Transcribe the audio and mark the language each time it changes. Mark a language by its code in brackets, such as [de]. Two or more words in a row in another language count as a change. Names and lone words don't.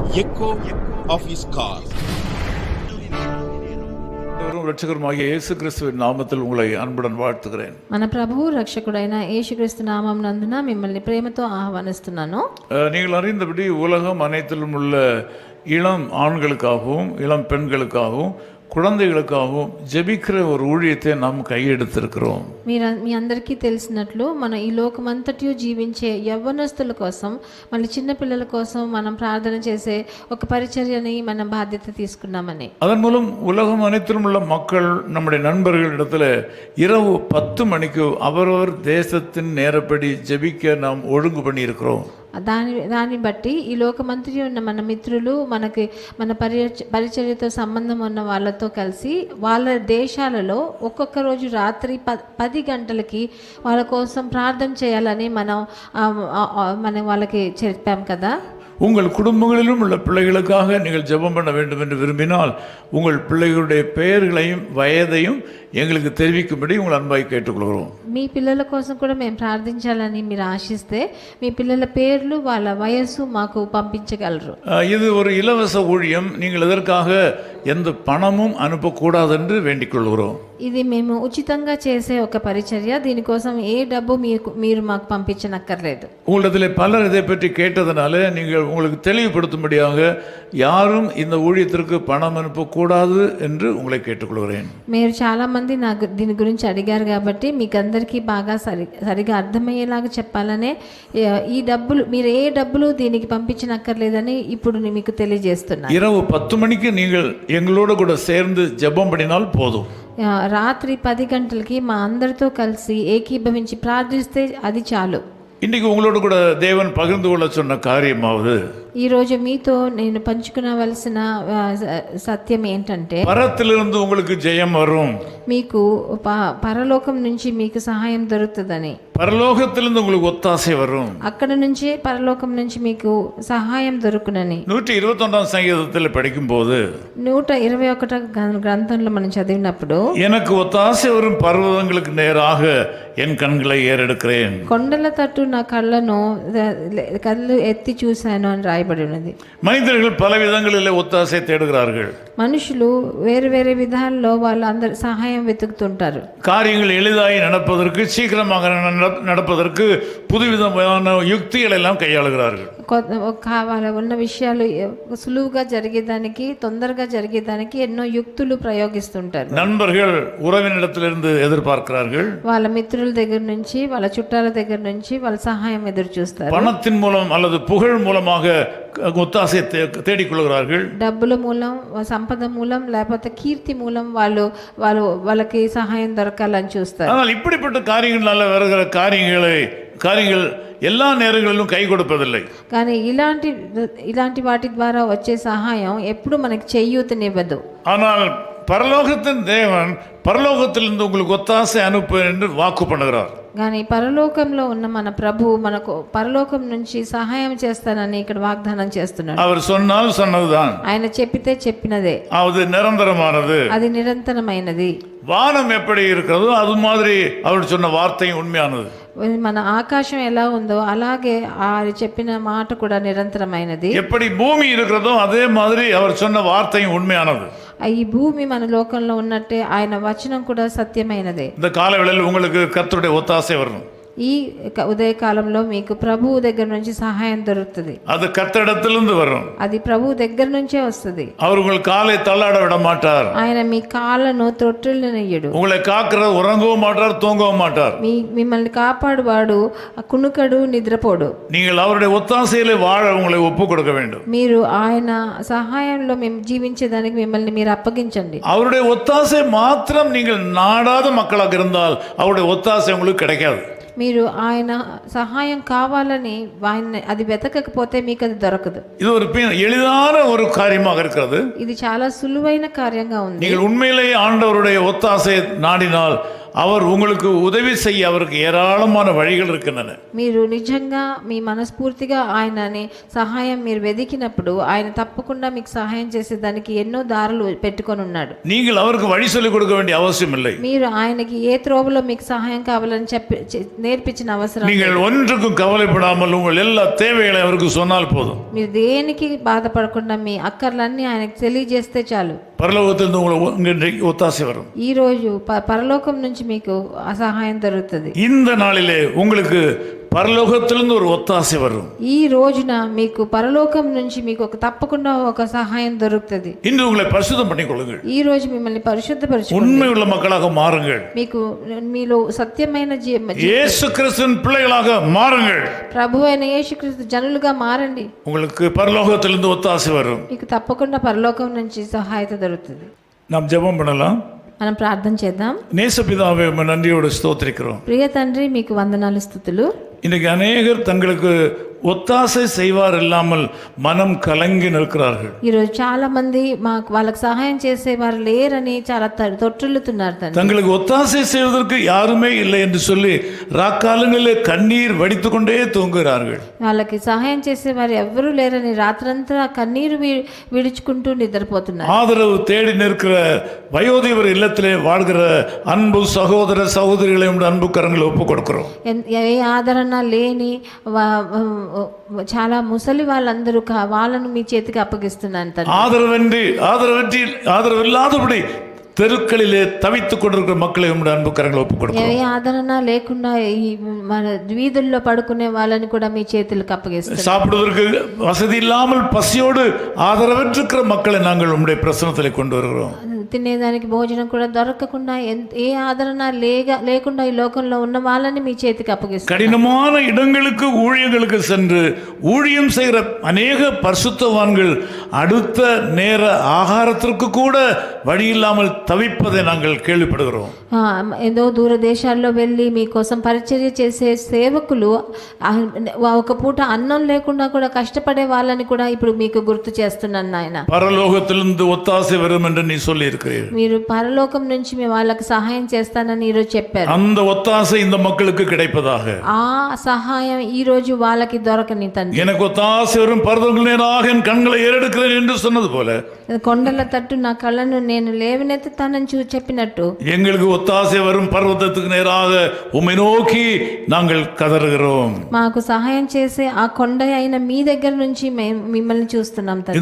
[en] echo of his call. [te] రక్షకుడైన యేసు [ta] క్రీస్తువిன் నామத்தில் உங்களை அன்புடன் வாழ்த்துகிறேன். [te] మన ప్రభువు రక్షకుడైన యేసుక్రీస్తు నామం నందున మిమ్మల్ని ప్రేమతో ఆహ్వానిస్తున్నాను. [ta] நீங்கள் அறிந்தபடி உலகம் அனைத்திலும் உள்ள இளம் ஆண்களுக்காகவும் இளம் பெண்களுக்காகவும் குழந்தைகளுக்காகவும் ஜெபிக்கிற ஒரு ஊழியத்தை நாம் கையெடுத்திருக்கிறோம். [te] మీ అందరికీ తెలిసినట్లు మన ఈ లోకమంతటి జీవించే యవ్వనస్తుల కోసం మళ్ళీ చిన్న పిల్లల కోసం మనం ప్రార్థన చేసే ఒక పరిచర్యని మనం బాధ్యత తీసుకున్నామని. [ta] அதன் மூலம் உலகம் அனைத்திலும் உள்ள மக்கள் நம்முடைய நண்பர்களிடத்தில் இரவு 10 மணிக்கு அவரவர் தேசத்தின் நேரப்படி ஜெபிக்க நாம் ஒழுங்கு பண்ணியிருக்கிறோம். [te] దాన్ని బట్టి ఈ లోకమంతటి ఉన్న మన మిత్రులు మన పరిచర్యతో సంబంధం ఉన్న వాళ్ళతో కలిసి వాళ్ళ దేశాలలో ఒక్కొక్క రోజు రాత్రి 10 గంటలకి వాళ్ళ కోసం ప్రార్థన చేయాలని మనం వాళ్ళకి చెప్పాం కదా. [ta] உங்கள் குடும்பங்களிலும் உள்ள பிள்ளைகளுக்காக நீங்கள் ஜெபம் பண்ண வேண்டும் என்று விரும்பினால் உங்கள் பிள்ளைகளுடைய பெயர்களையும் வயதையும் எங்களுக்கு தெரிவிக்கும்படி உங்கள் அன்பாய் கேட்டுக்கொள்கிறோம். [te] మీ పిల్లల కోసం కూడా మేము ప్రార్థించాలని మీరు ఆశిస్తే మీ పిల్లల పేర్లు వాళ్ళ వయస్సు మాకు పంపించగలరు. [ta] இது ஒரு இலவச ஊழியம். நீங்கள் எதற்காக எந்த பணமும் அனுப்பக்கூடாது என்று வேண்டிக் கொள்கிறோம். [te] ఇది మేము ఉచితంగా చేసే ఒక పరిచర్య. దీనికోసం ఏ డబ్బు మీరు మాకు పంపించనక్కర్లేదు. [ta] உங்களிடத்தில் பலர் இதை பற்றி கேட்டதனால நீங்கள் உங்களுக்கு தெளிவுபடுத்தும்படியாக யாரும் இந்த ஊழியத்திற்கு பணம் அனுப்பக்கூடாது என்று உங்களை கேட்டுக்கொள்கிறேன். [te] మీరు చాలా మంది దీని గురించి అడిగారు కాబట్టి మీకు అందరికీ బాగా సరిగా అర్థమయ్యేలాగా చెప్పాలనే ఈ డబ్బులు మీరు ఏ డబ్బులు దీనికి పంపించనక్కర్లేదని ఇప్పుడు మీకు తెలియజేస్తున్నాను. [ta] இரவு 10 மணிக்கு நீங்கள் எங்களோடு கூட சேர்ந்து ஜெபம் பண்ணினால் போதும். [te] రాత్రి 10 గంటలకి మా అందరితో కలిసి ఏకీభవించి ప్రార్థిస్తే అది చాలు. [ta] இன்னைக்கு உங்களோடு கூட தேவன் பகிர்ந்து கொள்ள சொன்ன காரியமாவது [te] ఈరోజు మీతో నేను పంచుకునవలసిన సత్యం ఏంటంటే [ta] பரத்திலிருந்து உங்களுக்கு ஜெயம் வரும். [te] మీకు పరలోకం నుంచి మీకు సహాయం దొరుకుతుందని. [ta] பரலோகத்திலிருந்து உங்களுக்கு ஒத்தாசை வரும். [te] అక్కడ నుంచి పరలోకం నుంచి మీకు సహాయం దొరుకునని [ta] 121 சங்கீதத்தில் படிக்கும்போது [te] 121 గ్రంథంలో మనం చదివినప్పుడు [ta] எனக்கு ஒத்தாசை வரும் பர்வதங்களுக்கு நேராக என் கண்களை ஏறெடுக்கிறேன். [te] కొండల తట్టు నా కళ్ళు ఎత్తి చూశాను అని రాయబడి ఉన్నది. [ta] மனிதர்கள் பல விதங்களில் ஒத்தாசை தேடுகிறார்கள். [te] మనుషులు వేరు వేరే విధాల్లో వాళ్ళు అందరు సహాయం వెతుకుతుంటారు. [ta] காரியங்கள் எளிதாய் நடப்பதற்கு சீக்கிரமாக நடப்பதற்கு புதுவிதமான யுக்திகள் எல்லாம் கையாளுகிறார்கள். [te] కావాలి ఉన్న విషయాలు సులువుగా జరిగేదానికి తొందరగా జరిగేదానికి ఎన్నో యుక్తులు ప్రయోగిస్తుంటారు. [ta] நண்பர்கள் உறவினிடத்திலிருந்து எதிர்பார்க்கிறார்கள். [te] వాళ్ళ మిత్రుల దగ్గర నుంచి వాళ్ళ చుట్టాల దగ్గర నుంచి వాళ్ళ సహాయం ఎదురు చూస్తారు. [ta] பணத்தின் மூலம் அல்லது புகழ் மூலமாக ஒத்தாசை தேடிக்கொள்கிறார்கள். [te] డబ్బుల మూలం సంపద మూలం లేకపోతే కీర్తి మూలం వాళ్ళకి సహాయం దొరకాలని చూస్తారు. [ta] ஆனால் இப்படிப்பட்ட காரியங்களால வருகிற காரியங்கள் எல்லா நேரங்களிலும் கை கொடுப்பதில்லை. [te] కానీ ఇలాంటి వాటి ద్వారా వచ్చే సహాయం ఎప్పుడు మనకి చేయూతనివ్వదు. [ta] ஆனால் பரலோகத்தின் தேவன் பரலோகத்திலிருந்து உங்களுக்கு ஒத்தாசை அனுப்பு என்று வாக்கு பண்ணுகிறார். [te] కానీ పరలోకంలో ఉన్న మన ప్రభు మనకు పరలోకం నుంచి సహాయం చేస్తానని ఇక్కడ వాగ్దానం చేస్తున్నాడు. [ta] அவர் சொன்னால் சொன்னதுதான். [te] ఆయన చెప్పితే చెప్పినదే. [ta] அது நிரந்தரமானது. [te] అది నిరంతరమైనది. [ta] வானம் எப்படி இருக்கிறதோ அது மாதிரி அவர் சொன்ன வார்த்தையும் உண்மையானது. [te] మన ఆకాశం ఎలా ఉందో అలాగే ఆయన చెప్పిన మాట కూడా నిరంతరమైనది. [ta] எப்படி பூமி இருக்கிறதோ அதே மாதிரி அவர் சொன்ன வார்த்தையும் உண்மையானது. [te] ఈ భూమి మన లోకంలో ఉన్నట్టే ఆయన వచనం కూడా సత్యమైనదే. [ta] இந்த காலவேளையில் உங்களுக்கு கர்த்தருடைய ஒத்தாசை வரும். [te] ఈ ఉదయకాలంలో మీకు ప్రభువు దగ్గర నుంచి సహాయం దొరుకుతుంది. [ta] அது கர்த்தரிடத்திலிருந்து வரும். [te] అది ప్రభువు దగ్గర నుంచే వస్తుంది. [ta] அவர் உங்கள் காலை தள்ளாட விட மாட்டார். [te] ఆయన మీ కాళ్ళను త్రొట్టిల్లనియ్యడు. [ta] உங்களை காக்கிறது உறங்கவும் மாட்டார், தூங்கவும் மாட்டார். [te] మిమ్మల్ని కాపాడువాడు కునుకడు, నిద్రపోడు. [ta] நீங்கள் அவருடைய ஒத்தாசையிலே வாழ உங்களை ஒப்பு கொடுக்க வேண்டும். [te] మీరు ఆయన సహాయంలో మేము జీవించేదానికి మిమ్మల్ని మీరు అప్పగించండి. [ta] அவருடைய ஒத்தாசை மாத்திரம் நீங்கள் நாடாத மக்களாக இருந்தால் அவருடைய ஒத்தாசை உங்களுக்கு கிடைக்காது. [te] మీరు ఆయన సహాయం కావాలని అది వెతకకపోతే మీకు అది దొరకదు. [ta] இது ஒரு எளிதான ஒரு காரியமாக இருக்கிறது. [te] ఇది చాలా సులువైన కార్యంగా ఉంది. [ta] நீங்கள் உண்மையிலேயே ஆண்டவருடைய ஒத்தாசை நாடினால் அவர் உங்களுக்கு உதவி செய்ய அவருக்கு ஏராளமான வழிகள் இருக்கின்றன. [te] మీరు నిజంగా మీ మనస్ఫూర్తిగా ఆయనని సహాయం మీరు వెదికినప్పుడు ఆయన తప్పకుండా మీకు సహాయం చేసేదానికి ఎన్నో దారులు పెట్టుకొని ఉన్నాడు. [ta] நீங்கள் அவருக்கு வழி சொல்லிக் கொடுக்க வேண்டிய அவசியம் இல்லை. [te] మీరు ఆయనకి ఏ త్రోవలో మీకు సహాయం కావాలని చెప్పి నేర్పించిన అవసరం. [ta] நீங்கள் ஒன்றுக்கும் கவலைப்படாமல் உங்கள் எல்லா தேவைகளை அவருக்கு சொன்னால் போதும். [te] మీరు దేనికి బాధపడకుండా మీ అక్కర్లన్నీ ఆయనకు తెలియజేస్తే చాలు. [ta] பரலோகத்திலிருந்து உங்களுக்கு ஒத்தாசை வரும். [te] ఈ రోజు పరలోకం నుంచి మీకు ఆ సహాయం దొరుకుతుంది. [ta] இந்த நாளிலே உங்களுக்கு పరలోకத்திலிருந்து ஒரு ஒத்தாசை வரும். [te] ఈ రోజున మీకు పరలోకం నుంచి మీకు తప్పకుండా ఒక సహాయం దొరుకుతుంది. [ta] இன்று உங்களை பரிசுத்தம் பண்ணிக் கொள்ளுங்கள். [te] ఈ రోజు మిమ్మల్ని పరిశుద్ధపరచుకోండి. [ta] உண்மையுள்ள மக்களாக மாறுங்கள். [te] మీకు మీలో సత్యమైన [ta] இயேசு கிறிஸ்துவின் பிள்ளைகளாக மாறுங்கள். [te] ప్రభువైన యేసుక్రీస్తు జనులుగా మారండి. [ta] உங்களுக்கு பரலோகத்திலிருந்து ஒத்தாசை வரும். [te] మీకు తప్పకుండా పరలోకం నుంచి సహాయత దొరుకుతుంది. [ta] நாம் ஜெபம் பண்ணலாம். [te] మనం ప్రార్థన చేద్దాం. [ta] நேசபிதாவே நன்றியோடு ஸ்தோத்திரிக்கிறோம். [te] ప్రియ తండ్రి మీకు వందనాలు స్తుతులు. [ta] இன்னைக்கு அநேகர் தங்களுக்கு ஒத்தாசை செய்வார் இல்லாமல் மனம் கலங்கி நிற்கிறார்கள். [te] ఈరోజు చాలా మంది వాళ్ళకి సహాయం చేసేవారు లేరని చాలా తొట్టిల్లుతున్నారు. [ta] தங்களுக்கு ஒத்தாசை செய்வதற்கு யாருமே இல்லை என்று சொல்லி ராக்காலங்களிலே கண்ணீர் வடித்து கொண்டே தூங்குகிறார்கள். [te] వాళ్ళకి సహాయం చేసేవారు ఎవరూ లేరని రాత్రంతా కన్నీరు విడుచుకుంటూ నిద్రపోతున్నారు. [ta] ஆதரவு தேடி நிற்கிற வயோதிபர் இல்லத்திலே வாழ்கிற அன்பு சகோதர சகோதரிகளை அன்பு கரங்களை ஒப்புக் கொடுக்கிறோம். [te] ఏ ఆదరణ లేని చాలా ముసలి వాళ్ళందరూ వాళ్ళను మీ చేతికి అప్పగిస్తున్నాను. [ta] ஆதரவில்லாதபடி தெருக்களிலே தவித்துக் கொண்டிருக்கிற மக்களை உங்களுடைய அன்பு கரங்களை ஒப்புக் கொடுக்கிறோம். [te] ఏ ఆదరణ లేకుండా ఈ మన వీధుల్లో పడుకునే వాళ్ళని కూడా మీ చేతులకు అప్పగిస్తున్నాను. [ta] சாப்பிடுவதற்கு வசதி இல்லாமல் பசியோடு ஆதரவற்றிருக்கிற மக்களை நாங்கள் உங்களுடைய பிரசன்னத்திலே கொண்டு வருகிறோம். [te] తినేదానికి భోజనం కూడా దొరకకుండా ఏ ఆదరణ లేకుండా ఈ లోకంలో ఉన్న వాళ్ళని మీ చేతికి అప్పగిస్తున్నాను. [ta] கடினமான இடங்களுக்கு ஊழியங்களுக்கு சென்று ஊழியம் செய்கிற அநேக பரிசுத்தவான்கள் அடுத்த நேர ஆகாரத்திற்கு கூட வழி இல்லாமல் தவிப்பதை நாங்கள் கேள்விப்படுகிறோம். [te] ఏదో దూర దేశాల్లో వెళ్ళి మీకోసం పరిచర్య చేసే సేవకులు ఒక పూట అన్నం లేకుండా కూడా కష్టపడే వాళ్ళని కూడా ఇప్పుడు మీకు గుర్తు చేస్తున్నాను నాయన. [ta] పరలోకத்திலிருந்து ஒத்தாசை வரும் என்று நீ சொல்லி இருக்கிறீர். [te] మీరు పరలోకం నుంచి మీ వాళ్ళకి సహాయం చేస్తానని ఈ రోజు చెప్పారు. [ta] அந்த ஒத்தாசை இந்த மக்களுக்கு கிடைப்பதாக. [te] ఆ సహాయం ఈ రోజు వాళ్ళకి దొరకని తండ్రి. [ta] எனக்கு ஒத்தாசை வரும் பர்வதங்கள் நேராக என் கண்களை ஏறெடுக்கிறேன் என்று சொன்னது போல [te] కొండల తట్టు నా కళ్ళను నేను లేవనెత్తుతానని చెప్పినట్టు [ta] எங்களுக்கு ஒத்தாசை வரும் பர்வதத்துக்கு நேராக உம்மை நோக்கி நாங்கள் கதறுகிறோம். [te] మాకు సహాయం చేసే ఆ కొండ అయిన మీ దగ్గర నుంచి మిమ్మల్ని చూస్తున్నాం తండ్రి.